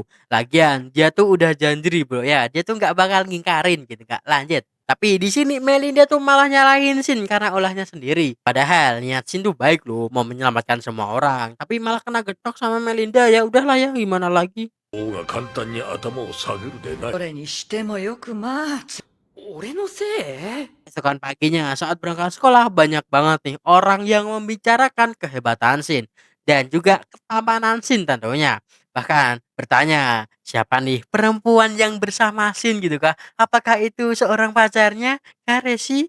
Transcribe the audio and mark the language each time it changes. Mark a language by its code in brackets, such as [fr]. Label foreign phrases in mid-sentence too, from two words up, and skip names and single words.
[id] Lagian dia tuh udah janji bro ya, dia tuh nggak bakal ngingkarin gitu, nggak lanjut. Tapi di sini Melinda tuh malah nyalahin Shin karena ulahnya sendiri. Padahal niat Shin tuh baik loh, mau menyelamatkan semua orang. Tapi malah kena getok sama Melinda, ya udahlah ya gimana lagi. [ja] 王が簡単に頭を下げるでないそれにしてもよくまあ俺のせい？ [id] Esokan paginya saat berangkat sekolah banyak banget nih orang yang membicarakan kehebatan Shin dan juga ketampanan Shin tentunya. Bahkan bertanya, siapa nih perempuan yang bersama Shin gitu kah? Apakah itu seorang pacarnya? Karesi?